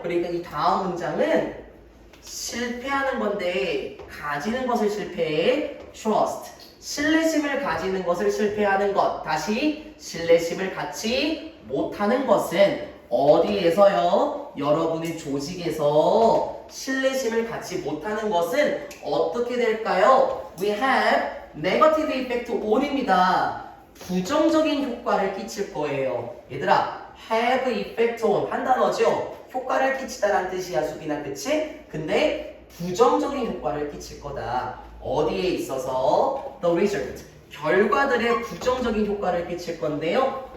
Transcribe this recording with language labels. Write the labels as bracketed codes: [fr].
[ko] 그러니까 이 다음 문장은 실패하는 건데 가지는 것을 실패해. [en] trust. [ko] 신뢰심을 가지는 것을 실패하는 것. 다시 신뢰심을 갖지 못하는 것은 어디에서요? 여러분의 조직에서 신뢰심을 갖지 못하는 것은 어떻게 될까요? [en] We have negative effect on입니다. [ko] 부정적인 효과를 끼칠 거예요. 얘들아, have effect on 한 단어죠? 효과를 끼치다라는 뜻이야, 수빈아, 그치? 근데 부정적인 효과를 끼칠 거다. 어디에 있어서? [en] The result, [ko] 결과들의 부정적인 효과를 끼칠 건데요.